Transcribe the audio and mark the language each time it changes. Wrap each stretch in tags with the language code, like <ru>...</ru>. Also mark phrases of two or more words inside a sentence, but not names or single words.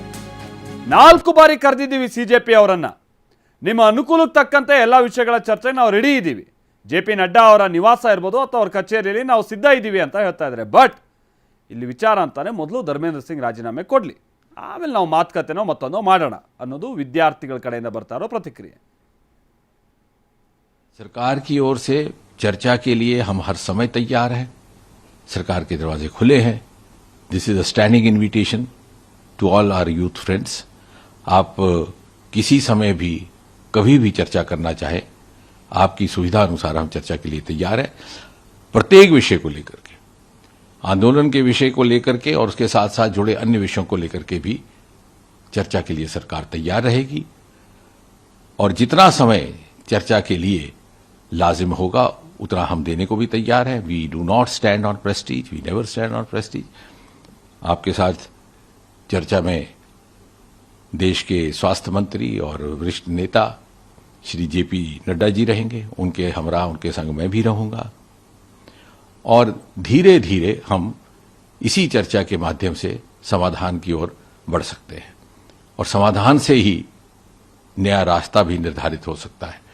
<kn>4 ಬಾರಿ ಕರೆದಿದ್ದೀವಿ ಸಿಜೆಪಿ ಅವರನ್ನು, ನಿಮ್ಮ ಅನುಕೂಲಕ್ಕೆ ತಕ್ಕಂತೆ ಎಲ್ಲ ವಿಷಯಗಳ ಚರ್ಚೆಗೆ ನಾವು ರೆಡಿ ಇದ್ದೀವಿ, ಜೆ.ಪಿ. ನಡ್ಡಾ ಅವರ ನಿವಾಸ ಇರ್ಬೋದು ಅಥವಾ ಅವ್ರ ಕಚೇರಿಯಲ್ಲಿ ನಾವು ಸಿದ್ಧ ಇದ್ದೀವಿ ಅಂತ ಹೇಳ್ತಾ ಇದ್ದಾರೆ. ಬಟ್ ಇಲ್ಲಿ ವಿಚಾರ ಅಂತಾನೆ ಮೊದಲು ಧರ್ಮೇಂದ್ರ ಸಿಂಗ್ ರಾಜೀನಾಮೆ ಕೊಡಲಿ, ಆಮೇಲೆ ನಾವು ಮಾತುಕತೆನೋ ಮತ್ತೊಂದೋ ಮಾಡೋಣ ಅನ್ನೋದು ವಿದ್ಯಾರ್ಥಿಗಳ ಕಡೆಯಿಂದ ಬರ್ತಾ ಇರೋ ಪ್ರತಿಕ್ರಿಯೆ.</kn> <hi>सरकार की ओर से चर्चा के लिए हम हर समय तैयार हैं। सरकार के दरवाजे खुले हैं।</hi> <en>This is a standing invitation to all our youth friends.</en> <hi>आप किसी समय भी कभी भी चर्चा करना चाहे, आपकी सुविधा अनुसार हम चर्चा के लिए तैयार हैं। प्रत्येक विषय को लेकर के, आंदोलन के विषय को लेकर के और उसके साथ साथ जुड़े अन्य विषयों को लेकर के भी चर्चा के लिए सरकार तैयार रहेगी। और जितना समय चर्चा के लिए लाजिम होगा उतना हम देने को भी तैयार है।</hi> <en>We do not stand on prestige, we never stand on prestige.</en> <hi>आपके साथ चर्चा में देश के स्वास्थ्य मंत्री और वरिष्ठ नेता श्री जे.पी. नड्डा जी रहेंगे, उनके हमरा उनके संग मैं भी रहूंगा। और धीरे धीरे हम इसी चर्चा के माध्यम से समाधान की ओर बढ़ सकते हैं, और समाधान से ही नया रास्ता भी निर्धारित हो सकता है।</hi>